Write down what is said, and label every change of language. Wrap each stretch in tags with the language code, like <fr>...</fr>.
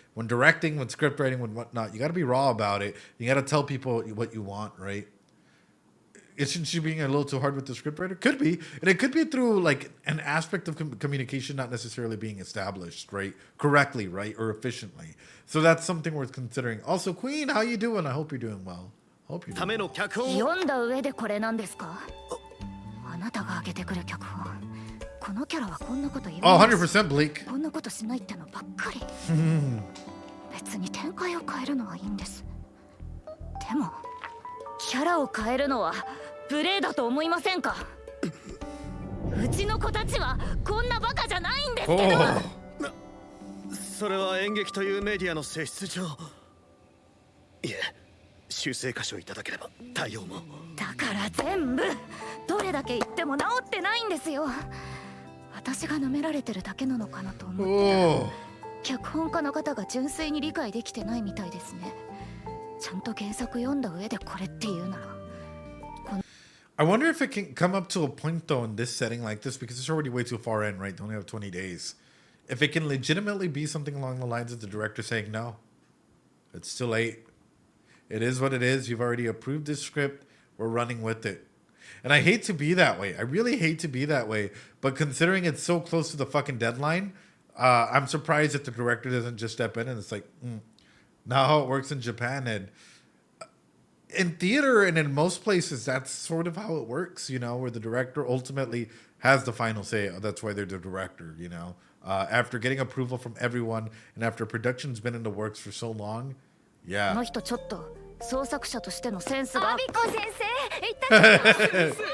<en>When directing, when script writing, when whatnot, you got to be raw about it. You got to tell people what you want, right? Isn't she being a little too hard with the scriptwriter? Could be. And it could be through like an aspect of communication not necessarily being established, right? Correctly, right? Or efficiently. So that's something worth considering. Also, Queen, how you doing? I hope you're doing well. Hope you're doing well.</en> <ja>読んだ上でこれなんですか？あなたが挙げてくる脚本。このキャラはこんなこと言う。</ja> <en>Oh, 100% Bleak.</en> <ja>こんなことしないってのばっかり。別に展開を変えるのはいいんです。でもキャラを変えるのは無礼だと思いませんか？うちの子たちはこんなバカじゃないんですけど。それは演劇というメディアの性質上。いえ、修正箇所いただければ対応も。だから全部どれだけ言っても治ってないんですよ。私が舐められてるだけなのかなと思ってた。脚本家の方が純粋に理解できてないみたいですね。ちゃんと原作読んだ上でこれっていうなら。</ja> <en>I wonder if it can come up to a point though in this setting like this because it's already way too far in, right? They only have 20 days. if it can legitimately be something along the lines of the director saying, no, it's too late. It is what it is. You've already approved this script. We're running with it. And I hate to be that way. I really hate to be that way. But considering it's so close to the fucking deadline, I'm surprised that the director doesn't just step in and it's like, not how it works in Japan. And in theater and in most places, that's sort of how it works, you know, where the director ultimately has the final say. That's why they're the director, you know. After getting approval from everyone and after production's been in the works for so long, yeah.</en> <ja>この人ちょっと創作者としてのセンスが。アビコ先生言ったじゃん。</ja>